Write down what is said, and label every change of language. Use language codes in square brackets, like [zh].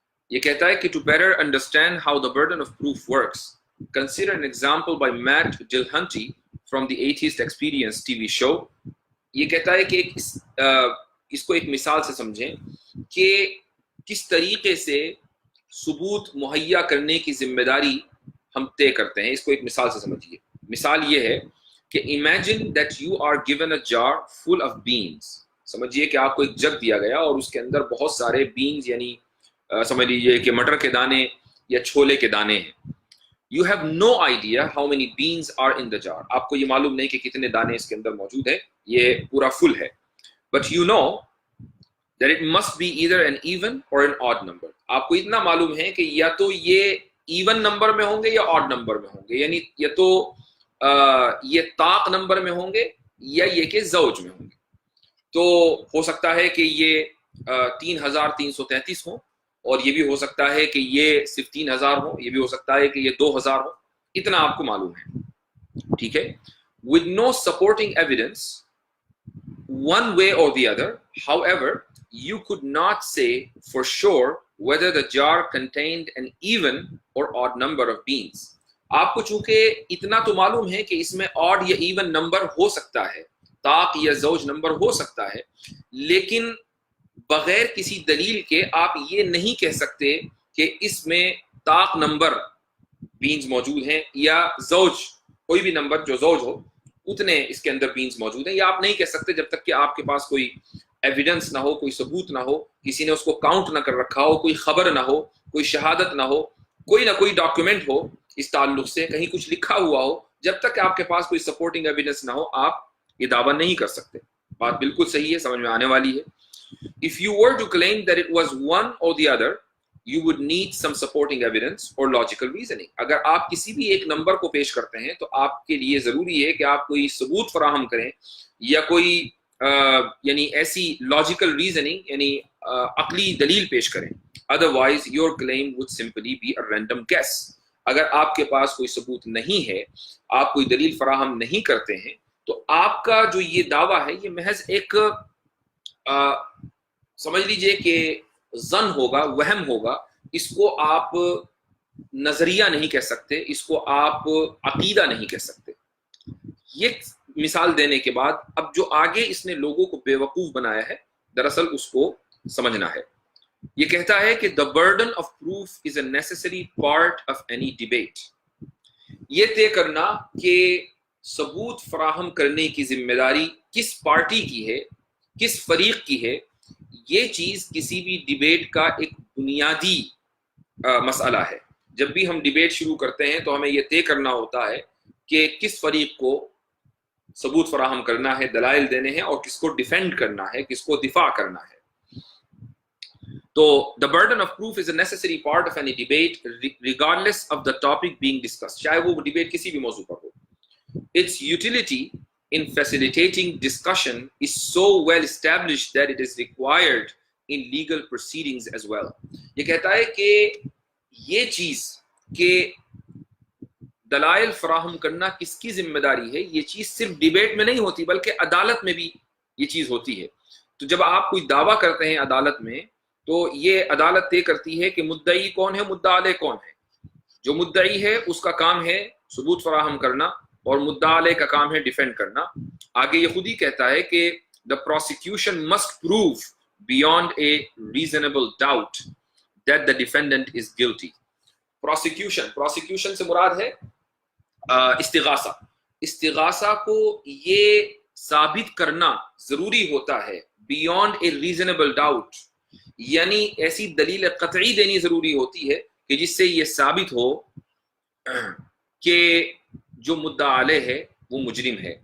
[ur] یہ کہتا ہے کہ [en] To better understand how the burden of proof works consider an example by Matt Gilhunty from the Atheist Experience TV show. [ur] یہ کہتا ہے کہ اس کو ایک مثال سے سمجھیں کہ کس طریقے سے ثبوت مہیا کرنے کی ذمہ داری ہم طے کرتے ہیں. اس کو ایک مثال سے سمجھیے. مثال یہ ہے کہ [en] imagine that you are given a jar full of beans. [ur] سمجھیے کہ آپ کو ایک جگ دیا گیا اور اس کے اندر بہت سارے بینز، یعنی سمجھ لیجیے کہ مٹر کے دانے یا چھولے کے دانے ہیں. [en] You have no idea how many beans are in the jar. [ur] آپ کو یہ معلوم نہیں کہ کتنے دانے اس کے اندر موجود ہیں، یہ پورا فل ہے. [en] But you know that it must be either an even or an odd number. [ur] آپ کو اتنا معلوم ہے کہ یا تو یہ ایون نمبر میں ہوں گے یا آڈ نمبر میں ہوں گے، یعنی یا تو یہ طاق نمبر میں ہوں گے یا یہ کہ زوج میں ہوں گے. تو ہو سکتا ہے کہ یہ 3333 ہوں، اور یہ بھی ہو سکتا ہے کہ یہ صرف 3000 ہو، یہ بھی ہو سکتا ہے کہ یہ 2000 ہو. اتنا آپ کو معلوم ہے. ٹھیک ہے. [en] with no supporting evidence one way or the other, however, you could not say for sure whether the jar contained an even or odd number of beans. [ur] آپ کو چونکہ اتنا تو معلوم ہے کہ اس میں odd یا even نمبر ہو سکتا ہے، طاق یا زوج نمبر ہو سکتا ہے، لیکن بغیر کسی دلیل کے آپ یہ نہیں کہہ سکتے کہ اس میں طاق نمبر بینز موجود ہیں یا زوج کوئی بھی نمبر جو زوج ہو اتنے اس کے اندر بینز موجود ہیں. یا آپ نہیں کہہ سکتے جب تک کہ آپ کے پاس کوئی ایویڈنس نہ ہو، کوئی ثبوت نہ ہو، کسی نے اس کو کاؤنٹ نہ کر رکھا ہو، کوئی خبر نہ ہو، کوئی شہادت نہ ہو، کوئی نہ کوئی ڈاکیومنٹ ہو اس تعلق سے، کہیں کچھ لکھا ہوا ہو. جب تک کہ آپ کے پاس کوئی سپورٹنگ ایویڈنس نہ ہو آپ یہ دعویٰ نہیں کر سکتے. بات بالکل صحیح ہے، سمجھ میں آنے والی ہے. [en] If you were to claim that it was one or the other, you would need some supporting evidence or logical reasoning. [ur] اگر آپ کسی بھی ایک نمبر کو پیش کرتے ہیں تو آپ کے لیے ضروری ہے کہ آپ کوئی ثبوت فراہم کریں یا کوئی یعنی ایسی لاجیکل ریزننگ یعنی عقلی دلیل پیش کریں. [en] Otherwise your claim would simply be a random guess. [ur] اگر آپ کے پاس کوئی ثبوت نہیں ہے، آپ کوئی دلیل فراہم نہیں کرتے ہیں، تو آپ کا جو یہ دعویٰ ہے یہ محض ایک سمجھ لیجئے کہ ظن ہوگا، وہم ہوگا. اس کو آپ نظریہ نہیں کہہ سکتے، اس کو آپ عقیدہ نہیں کہہ سکتے. یہ مثال دینے کے بعد اب جو آگے اس نے لوگوں کو بے وقوف بنایا ہے دراصل اس کو سمجھنا ہے. یہ کہتا ہے کہ [en] the burden of proof is a necessary part of any debate. [ur] یہ طے کرنا کہ ثبوت فراہم کرنے کی ذمہ داری کس پارٹی کی ہے، کس فریق کی ہے، یہ چیز کسی بھی ڈیبیٹ کا ایک بنیادی مسئلہ ہے. جب بھی ہم ڈیبیٹ شروع کرتے ہیں تو ہمیں یہ طے کرنا ہوتا ہے کہ کس فریق کو ثبوت فراہم کرنا ہے، دلائل دینے ہیں، اور کس کو ڈیفینڈ کرنا ہے، کس کو دفاع کرنا ہے. [en] تو the burden of proof is a necessary part of any debate regardless of the topic being discussed. [ur] چاہے وہ ڈیبیٹ کسی بھی موضوع پر ہو. [en] Its utility in facilitating discussion is so well established that it is required in legal proceedings as well. [ur] یہ کہتا ہے کہ یہ چیز کہ دلائل فراہم کرنا کس کی ذمہ داری ہے، یہ چیز صرف ڈیبیٹ میں نہیں ہوتی بلکہ عدالت میں بھی یہ چیز ہوتی ہے. تو جب آپ کوئی دعویٰ کرتے ہیں عدالت میں تو یہ عدالت طے کرتی ہے کہ مدعی کون ہے، مدعا علیہ کون ہے. جو مدعی ہے اس کا کام ہے ثبوت فراہم کرنا اور مدعا علیہ کا کام ہے ڈیفینڈ کرنا. آگے یہ خود ہی کہتا ہے کہ [en] the prosecution must prove beyond a reasonable doubt that the defendant is guilty. [ur] Prosecution سے مراد ہے استغاثہ. استغاثہ کو یہ ثابت کرنا ضروری ہوتا ہے [en] beyond a reasonable doubt، [ur] یعنی ایسی دلیل قطعی دینی ضروری ہوتی ہے کہ جس سے یہ ثابت ہو کہ جو مدعا علیہ ہے وہ مجرم ہے.